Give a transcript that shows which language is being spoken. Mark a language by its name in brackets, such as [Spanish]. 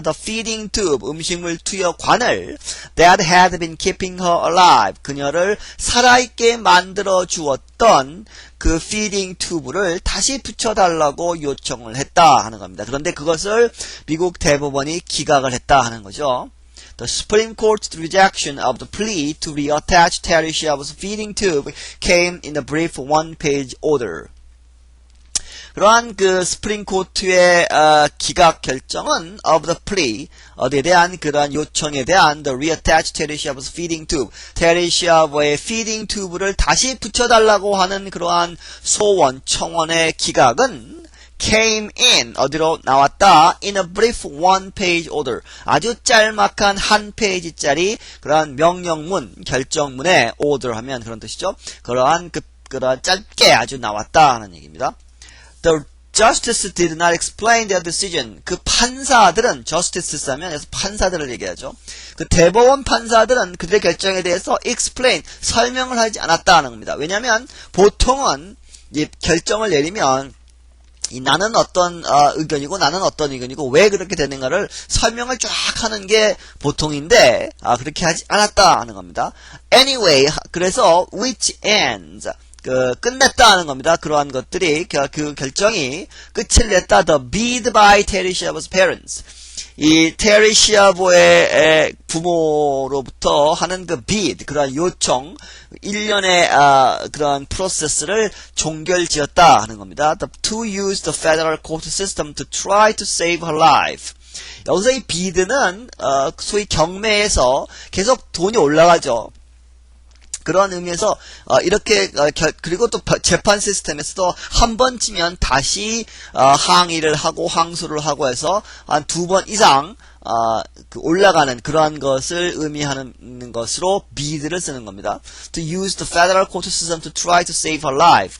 [English] The feeding tube [Korean] 음식물 투여관을 [English] that had been keeping her alive [Korean] 그녀를 살아있게 만들어 주었던 그 feeding tube를 다시 붙여달라고 요청을 했다 하는 겁니다. 그런데 그것을 미국 대법원이 기각을 했다 하는 거죠. [English] The Supreme Court's rejection of the plea to reattach Terry Schiavo's feeding tube came in a brief one-page order. [Korean] 그러한 스프링 코트의 기각 결정은 [English] of the plea [Korean] 어디에 대한 그러한 요청에 대한 [English] the reattach Terry Schiavo's feeding tube [Korean] Terry Schiavo의 feeding tube를 다시 붙여달라고 하는 그러한 소원 청원의 기각은 [English] came in [Korean] 어디로 나왔다 [English] in a brief one-page order [Korean] 아주 짤막한 한 페이지짜리 그러한 명령문 결정문에 order 하면 그런 뜻이죠. 그러한 짧게 아주 나왔다 하는 얘기입니다. [English] The justices did not explain their decision. [Korean] 그 판사들은 justice 하면 판사들을 얘기하죠. 그 대법원 판사들은 그들의 결정에 대해서 explain 설명을 하지 않았다 하는 겁니다. 왜냐하면 보통은 이 결정을 내리면 나는 어떤 의견이고 나는 어떤 의견이고 왜 그렇게 되는가를 설명을 쫙 하는 게 보통인데 그렇게 하지 않았다 하는 겁니다. [English] Anyway, [Korean] 그래서 [English] which ends [Korean] 끝냈다 하는 겁니다. 그러한 것들이 그 결정이 끝을 냈다. [English] The bid by Terry Schiavo's parents. [Korean] 이 테리 시아보의 부모로부터 하는 그 bid, 그러한 요청, 일련의 그러한 프로세스를 종결지었다 하는 겁니다. [English] To use the federal court system to try to save her life. [Korean] 여기서 이 bid는 소위 경매에서 계속 돈이 올라가죠. 그런 의미에서 이렇게 그리고 또 재판 시스템에서도 한 번 치면 다시 항의를 하고 항소를 하고 해서 한 2번 이상 올라가는 그러한 것을 의미하는 것으로 bid를 쓰는 겁니다. [English] To use the federal court system to try to save her life.